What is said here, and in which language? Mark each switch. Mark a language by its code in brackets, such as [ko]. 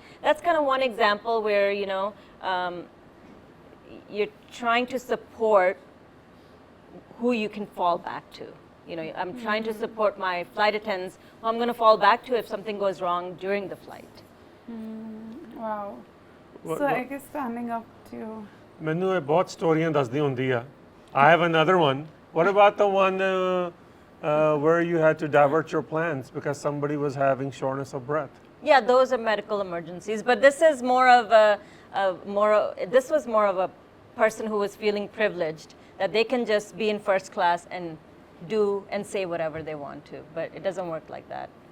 [en] But that's kind of one example where you're trying to support who you can fall back to. I'm trying to support my flight attendants who I'm going to fall back to if something goes wrong during the flight. Wow. What- So what- I guess standing up to. [pa] ਮੈਨੂੰ ਇਹ ਬਹੁਤ ਸਟੋਰੀਆਂ ਦੱਸਦੀ ਹੁੰਦੀ ਆ [en] I have another one. What about the one where you had to divert your plans because somebody was having shortness of breath? Yeah, those are medical emergencies, but this is this was more of a person who was feeling privileged that they can just be in first class and do and say whatever they want to, but it doesn't work like that.